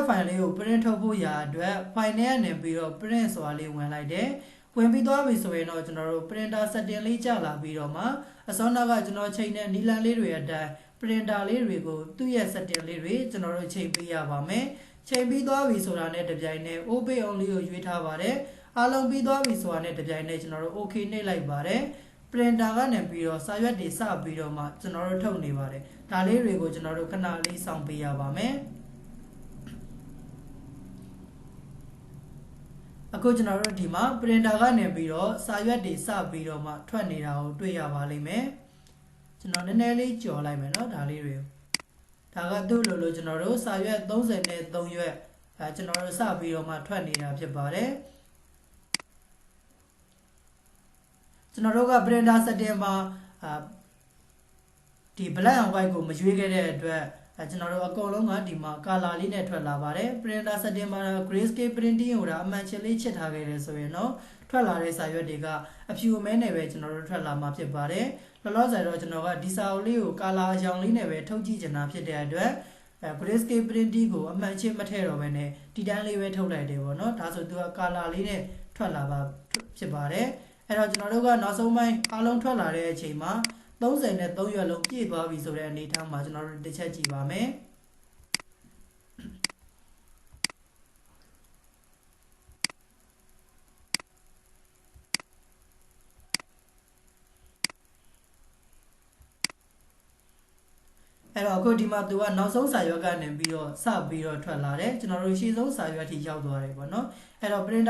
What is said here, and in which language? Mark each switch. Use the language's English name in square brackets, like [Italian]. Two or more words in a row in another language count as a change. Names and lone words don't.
[Burmese] file လေးကို print ထုတ်ဖို့ရာအတွက် file နဲ့နေပြီးတော့ print ဆိုတာလေးဝင်လိုက်တယ်ဝင်ပြီးသွားပြီဆိုရင်တော့ကျွန်တော်တို့ [English] printer setting [Burmese] လေးကြာလာပြီးတော့မှအစောနောက်ကကျွန်တော်ချိန်တဲ့နီလန်လေးတွေအတိုင်း printer လေးတွေကိုသူ့ရဲ့ setting လေးတွေကျွန်တော်တို့ချိန်ပေးရပါမယ်ချိန်ပြီးသွားပြီဆိုတာနဲ့တပြိုင်နက် [English] open only [Burmese] ကိုရွေးထားပါတယ်အားလုံးပြီးသွားပြီဆိုတာနဲ့တပြိုင်နက်ကျွန်တော်တို့ okay နှိပ်လိုက်ပါတယ် printer ကနေပြီးတော့စာရွက်တွေစပြီးတော့မှကျွန်တော်တို့ထုတ်နေပါတယ်ဒါလေးတွေကိုကျွန်တော်တို့ခဏလေးစောင့်ပေးရပါမယ် အခုကျွန်တော်တို့ဒီမှာ printer ကနေပြီးတော့စာရွက်တွေစပြီးတော့မှထွက်နေတာကိုတွေ့ရပါလိမ့်မယ်ကျွန်တော်နည်းနည်းလေးကြော်လိုက်မယ်เนาะဒါလေးတွေကိုဒါကသူ့လိုကျွန်တော်တို့စာရွက်33ရွက်ကျွန်တော်တို့စပြီးတော့မှထွက်နေတာဖြစ်ပါတယ် ကျွန်တော်တို့က [English] printer setting [Burmese] မှာဒီ [English] black and white [Burmese] ကိုမရွေးခဲ့တဲ့အတွက်ကျွန်တော်တို့အကုန်လုံးကဒီမှာ color လေးနဲ့ထွက်လာပါတယ် [English] printer setting [Burmese] မှာ [English] grayscale printing [Burmese] ကိုဒါအမှ န်ချစ်လေးချစ်ထားခဲ့တယ်ဆိုရင်တော့ထွက်လာတဲ့စာရွက်တွေကအဖြူအမဲနဲ့ပဲကျွန်တော်တို့ထွက်လာမှာဖြစ်ပါတယ်လောလောဆယ်တော့ကျွန်တော်ကဒီစာအုပ်လေးကို color အရောင်လေးနဲ့ပဲထုတ်ကြည့်ချင်တာဖြစ်တဲ့အတွက် [English] grayscale printing [Burmese] ကိုအမှန်ချစ်မထည့်တော့ဘဲနဲ့ဒီတိုင်းလေးပဲထုတ်လိုက်တယ်ပေါ့နော်ဒါဆိုသူက color လေးနဲ့ထွက်လာပါဖြစ်ပါတယ်အဲ့တော့ကျွန်တော်တို့ကနောက်ဆုံးပိုင်းအားလုံးထွက်လာတဲ့အချိန်မှာ33ရွက်လုံးပြည့်သွားပြီဆိုတဲ့အနေအထားမှာကျွန်တော်တို့တစ်ချက်ကြည့်ပါမယ် အဲ့တော့အခုဒီမှာသူကနောက်ဆုံးစာရွက်ကနေပြီးတော့စပြီးတော့ထွက်လာတယ်ကျွန်တော်တို့ရှေ့ဆုံးစာရွက်ထိရောက်သွားတယ်ပေါ့နော်အဲ့တော့ printer